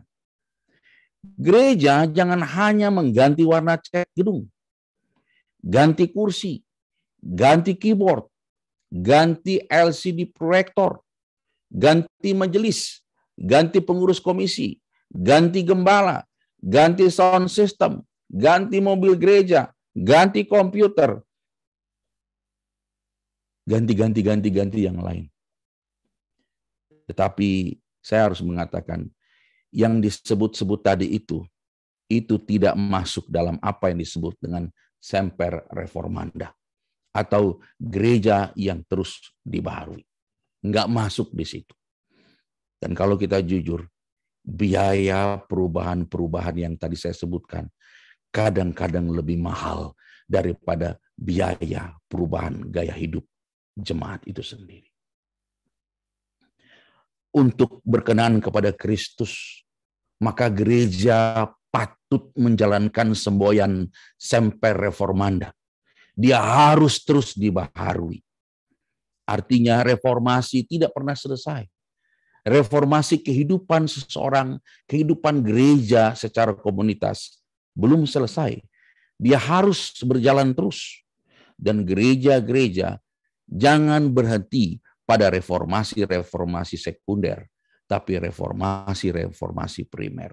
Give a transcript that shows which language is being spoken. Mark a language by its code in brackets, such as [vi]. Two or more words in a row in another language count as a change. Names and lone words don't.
[id] Gereja jangan hanya mengganti warna cat gedung, ganti kursi, ganti keyboard, ganti LCD proyektor, ganti majelis, ganti pengurus komisi, ganti gembala, ganti [en] sound system, [id] ganti mobil gereja, ganti komputer, ganti yang lain. Tetapi saya harus mengatakan, yang disebut-sebut tadi itu tidak masuk dalam apa yang disebut dengan [la] semper reformanda [id] atau gereja yang terus dibaharui. Enggak masuk di situ. Dan kalau kita jujur, biaya perubahan-perubahan yang tadi saya sebutkan kadang-kadang lebih mahal daripada biaya perubahan gaya hidup jemaat itu sendiri. Untuk berkenan kepada Kristus, maka gereja patut menjalankan semboyan [la] semper reformanda. [id] Dia harus terus dibaharui. Artinya reformasi tidak pernah selesai. Reformasi kehidupan seseorang, kehidupan gereja secara komunitas belum selesai. Dia harus berjalan terus. Dan gereja-gereja jangan berhenti pada reformasi-reformasi sekunder, tapi reformasi-reformasi primer.